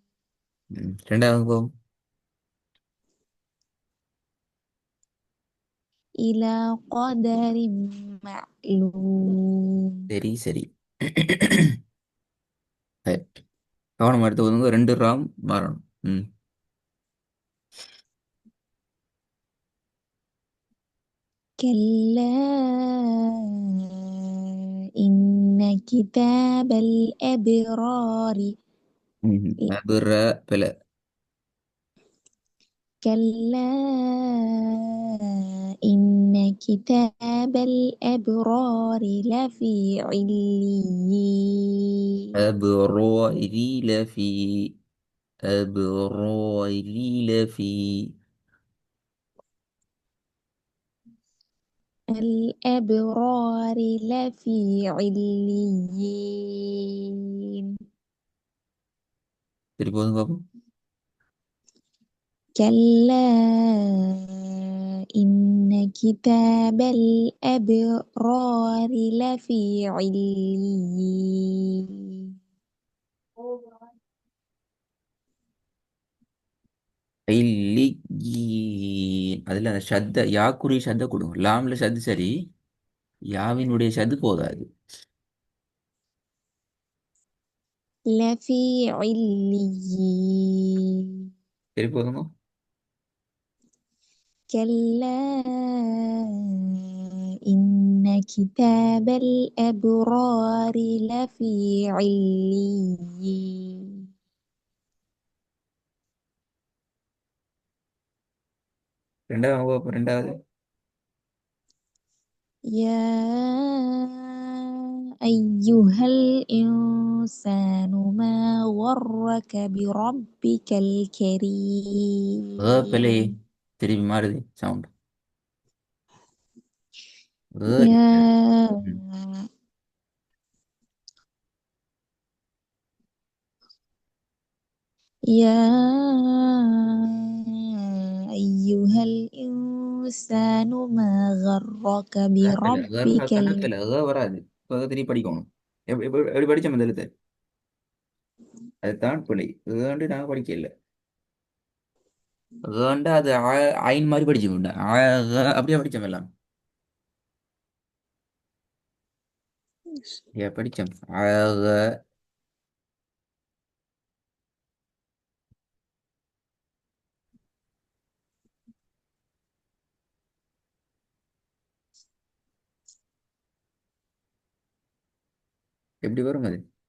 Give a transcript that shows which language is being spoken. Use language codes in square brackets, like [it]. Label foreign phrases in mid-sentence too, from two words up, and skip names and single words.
[ta] ரெண்டாவது போகும். [ar] إلى قدر معلوم. [ta] சரி சரி. சரி. கவனம் எடுத்து ஒதுங்க, 2 ராம் வரணும். ம். [ar] كلا إن كتاب الأبرار அபுர பில. كلا إن كتاب الأبرار لفي عليين أبراري لفي. أبراري لفي. الأبرار لفي عليين [ta] திருப்பி வந்து பார்ப்போம். [ar] كلا إن كتاب الأبرار لفي عليين இல்லியீன். [ta] அதுல அந்த ஷத்த யாக்குரிய ஷத்த கொடுங்க. லாம்ல ஷத்து சரி, யாவினுடைய ஷத்து போதாது. [ar] لفي عليين [ta] திருப்பி வந்துங்க. [ar] كلا إن كتاب الأبرار لفي عليين [ta] ரெண்டாவது வாங்க பார்ப்போம். ரெண்டாவது. [ar] يا أيها الإنسان ما غرك بربك [ta] பிள்ளை. [ar] الكريم [ta] திருப்பி மாறுது சவுண்ட். [ar] يا يا أيها الإنسان ما غرك [ta] பிள்ளை [ar] بربك [ta] கணக்கில் வராது. இப்போ திருப்பி படிக்கணும். எப்படி படிச்சோம் அந்த எழுத்து? அதுதான் பிள்ளை. ஏண்டு நாங்கள் படிக்கல. ஏண்டா அது ஐன் மாதிரி படிச்சு அப்படியே படிச்சோம் எல்லாம். ஏன் படிச்சோம் எப்படி வரும் அது?